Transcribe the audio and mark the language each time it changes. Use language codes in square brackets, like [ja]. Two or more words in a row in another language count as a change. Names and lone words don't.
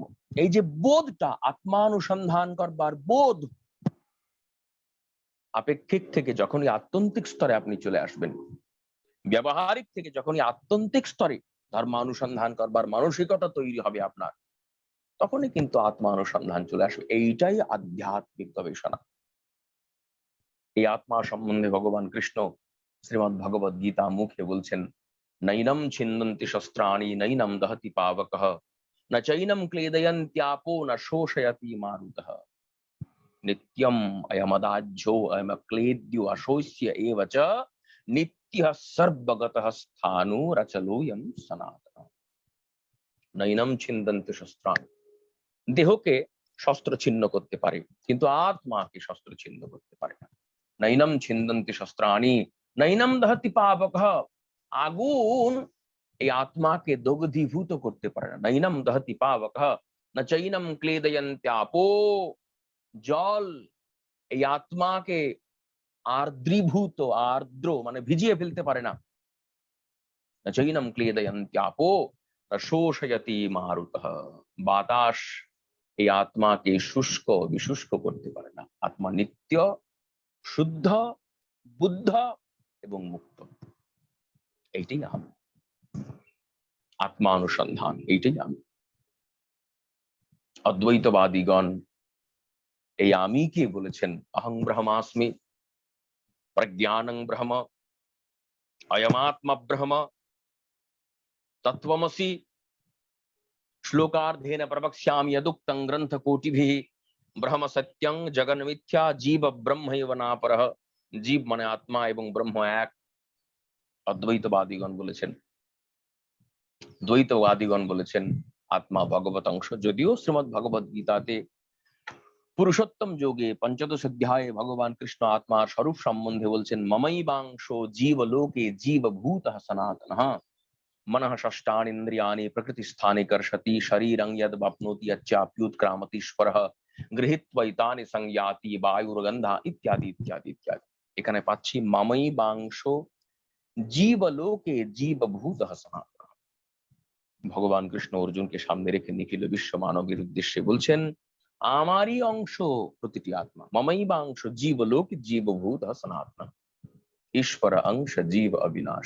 [bn] এই যে বোধটা, আত্মানুসন্ধান করবার বোধ, আপেক্ষিক থেকে যখনই আত্যন্তিক স্তরে আপনি চলে আসবেন, ব্যবহারিক থেকে যখনই আত্যন্তিক স্তরে ধর্মানুসন্ধান করবার মানসিকতা তৈরি হবে আপনার, তখনই কিন্তু আত্মানুসন্ধান চলে আসবে। এইটাই আধ্যাত্মিক গবেষণা। এই আত্মা সম্বন্ধে ভগবান কৃষ্ণ শ্রীমদ্ ভগবদ গীতা মুখে বলছেন, [sa] নৈনম ছিন্দন্তি শস্ত্রাণি নৈনম দহতি পাবকঃ ন চৈনম ক্লেদয়ন্ত্যাপো ন শোষয়তি মারুতঃ নিত্যম অয়মদাজ্যো অয়মক্লেদ্যো অশোষ্য এব চ নিত্যঃ সর্বগতঃ স্থাণুরচলোয়ং সনাতনঃ। নৈনম ছিন্দন্তি শস্ত্রাণি। [bn] দেহকে শস্ত্র ছিন্ন করতে পারে, কিন্তু আত্মাকে শস্ত্র ছিন্ন করতে পারে না। [sa] নৈনম ছিন্দন্তি শস্ত্রাণি নৈনম দহতি পাবকঃ। [bn] আগুন এই আত্মাকে দগ্ধীভূত করতে পারে না। [sa] নৈনম দহতি পাবকঃ ন চৈনম ক্লেদয়ন্ত্যাপো। [bn] জল এই আত্মাকে আর্দ্রীভূত, আর্দ্র মানে ভিজিয়ে ফেলতে পারে না। [sa] ন চৈনম ক্লেদয়ন্ত্যাপো ন শোষয়তি মারুতঃ। [bn] বাতাস এই আত্মাকে শুষ্ক, বিশুষ্ক করতে পারে না। আত্মা নিত্য, শুদ্ধ, বুদ্ধ এবং মুক্ত। এইটাই আমি, আত্মানুসন্ধান, এইটাই আমি। অদ্বৈতবাদীগণ এই আমি কে বলেছেন, [sa] অহং ব্রহ্মাস্মি, প্রজ্ঞানং ব্রহ্ম, অয়মাত্মা ব্রহ্ম, तत्त्वमसि श्लोकार्धेन प्रवक्ष्यामि यदुक्तं ग्रंथकोटिभिः ब्रह्म सत्यं जगन्मिथ्या जीव ब्रह्मैव नापरः। [bn] জীব মানে আত্মা এবং ব্রহ্ম এক। অদ্বৈতবাদীগণ বলেছেন, দ্বৈতবাদীগণ বলেছেন আত্মা ভগবত অংশ। যদিও শ্রীমদ্ ভগবদ গীতাতে পুরুষোত্তম যোগে পঞ্চদশ অধ্যায়ে ভগবান কৃষ্ণ আত্মার স্বরূপ সম্বন্ধে বলছেন, [sa] মমৈবাংশ জীবলোকে জীবভূতঃ সনাতনঃ मनः षष्ठानि इन्द्रियाणि प्रकृतिस्थाने कर्षति शरीरं यद् वाप्नोति यच्चाप्युत्क्रामतीश्वरः गृहीत्वैतानि संयाति वायुर्गन्धा इत्यादि इत्यादि इत्यादि। এখানে পাচ্ছি মামৈ বাংশ জীবলোকে জীবভূতঃ সনাতনঃ। [bn] ভগবান কৃষ্ণ অর্জুনকে সামনে রেখে নিখিল বিশ্ব মানবের উদ্দেশ্যে বলছেন, আমারই অংশ প্রতিটি আত্মা। [sa] মামৈ বাংশ জীবলোকে জীবভূতঃ সনাতনঃ [awa] ईश्वर अंश जीव अविनाशी।